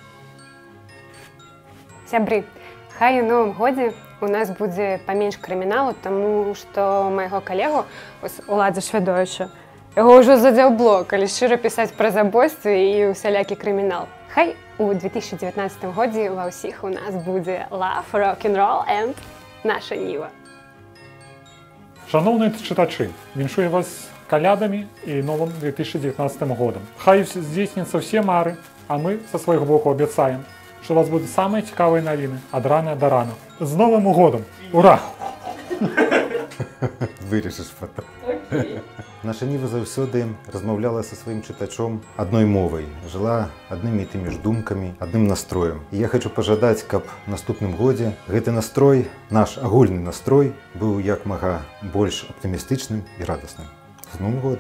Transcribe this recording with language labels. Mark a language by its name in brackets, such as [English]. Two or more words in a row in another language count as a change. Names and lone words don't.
[Belarusian] Сябры, хай у Новым годзе у нас будзе паменш крыміналу, таму што майго калегу, Уладзя Швядовіча, яго ўжо задзеў блок, калі шчыра пісаць пра забойствы і усялякі крымінал. Хай у 2019 годзе ва ўсіх у нас будзе [English] love, rock-and-roll and [Belarusian] наша ніва. [Ukrainian] Шановні читачі, віншую вас калядамі і новым 2019 годом. [Belarusian] Хай здзейсняцца ўсе мары, а мы са свайго боку абяцаем, што у вас будуць самыя цікавыя навіны ад рана да рана. З Новым годом! Ура! [Russian] Вырежеш потом. [Belarusian] Наша ніва заўсёды размаўляла са сваім чытачом адной мовай, жыла аднымі і тымі ж думкамі, адным настроем. І я хочу пажадаць, каб у наступным годзе гэты настрой, наш агульны настрой, быў як мага больш аптымістычным і радасным. З Новым годам!